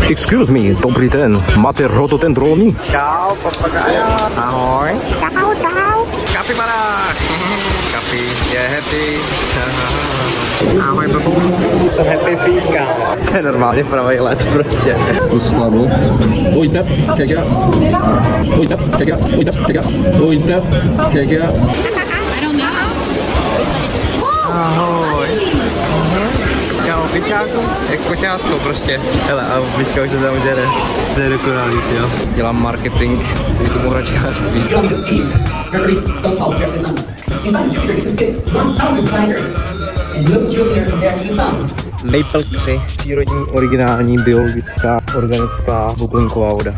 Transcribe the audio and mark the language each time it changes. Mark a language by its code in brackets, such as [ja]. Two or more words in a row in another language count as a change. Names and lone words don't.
[en] Excuse me, [cs] dobrý den, máte rhododendrony? Čau, papagaja. Ahoj. Čau, čau. Kapibara. Kapi je happy. Ahoj, babu. Jsem [en] happy feet, [cs] kámo. To je normálně pravý let prostě. Slavu. Ojta, kega. Ojta, kega. Ojta, kega. Ojta, kega. Ahoj. Čau, pičáku. Jak koťátko prostě. Hele, a pička už se tam děde. To je dokonalý, jo. Dělám marketing tomu hračkářství. Maple 3, přírodní, originální, biologická, organická bublinková voda.